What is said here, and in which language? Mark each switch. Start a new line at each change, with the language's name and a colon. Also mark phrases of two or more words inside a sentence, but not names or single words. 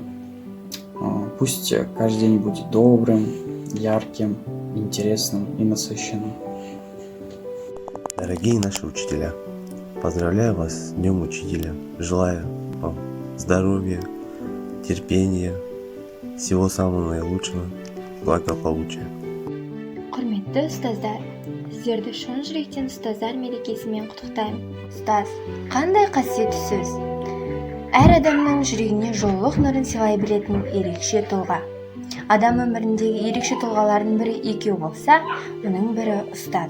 Russian: Пусть каждый день будет добрым, ярким, интересным и насыщенным. Дорогие наши учителя, поздравляю вас с Днем Учителя. Желаю вам здоровья, терпения, всего самого наилучшего, благополучия.
Kazakh: Құрметті ұстаздар, сіздерді шын жүректен ұстаздар мерекесімен құттықтаймын. Ұстаз, қандай қасиетті сөз. Әр адамның жүрегіне жылулық нұрын сыйлай білетін ерекше тұлға. Адам өміріндегі ерекше тұлғалардың бірі екеу болса, оның бірі ұстаз.